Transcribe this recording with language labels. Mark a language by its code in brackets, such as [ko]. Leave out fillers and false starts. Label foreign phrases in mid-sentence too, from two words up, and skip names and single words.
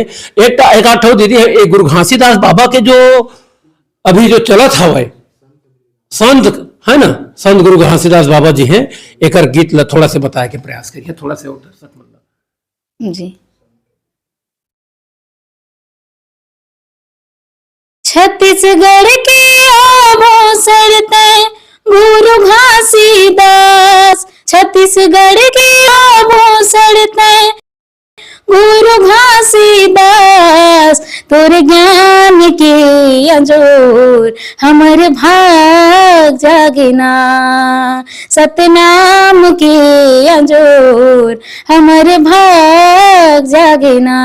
[hne] एक आठो दीदी है गुरु घासीदास बाबा के जो अभी जो चलत हवा संत है ना, संत गुरु घासीदास बाबा जी हैं, एक गीत ला थोड़ा से बताया के प्रयास करिए, थोड़ा से और दर्शक मतलब जी। छत्तीसगढ़ के आभूषण ते गुरु घासीदास, छत्तीसगढ़ के आभूषण ते गुरु घासीदास, तोर ज्ञान के अंजोर हमर भाग जागना, सतनाम के अंजोर हमर भाग जागना।